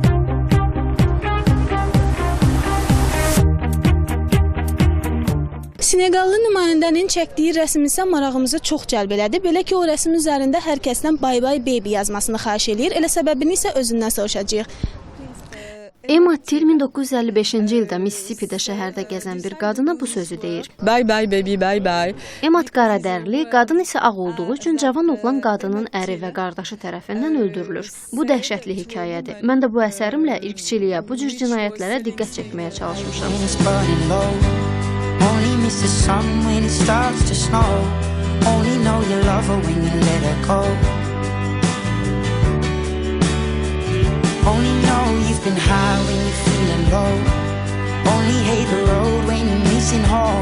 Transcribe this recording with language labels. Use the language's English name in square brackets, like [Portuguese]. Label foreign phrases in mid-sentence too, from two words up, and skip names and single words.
[Azerbaijani] Seneqallı nümayəndənin çəkdiyi rəsm isə marağımızı çox cəlb elədi. Belə ki, o rəsm üzərində hər kəsdən Bye Bye Baby yazmasını xahiş eləyir. Elə səbəbini isə özündən soruşacağıq. Emma Till 1955-ci ildə Mississippidə şəhərdə gəzən bir qadına bu sözü deyir. [English] Bye bye baby, bye bye. [Azerbaijani] Emma qaradərli, qadın isə ağ olduğu üçün cavan oğlan qadının əri və qardaşı tərəfindən öldürülür. Bu dəhşətli hekayədir. Mən də bu əsərimlə irqçiliyə, bu cür cinayətlərə diqqət çəkməyə çalışmışam. [English] Only know you've been high when you're feeling low. Only hate the road when you're missing home.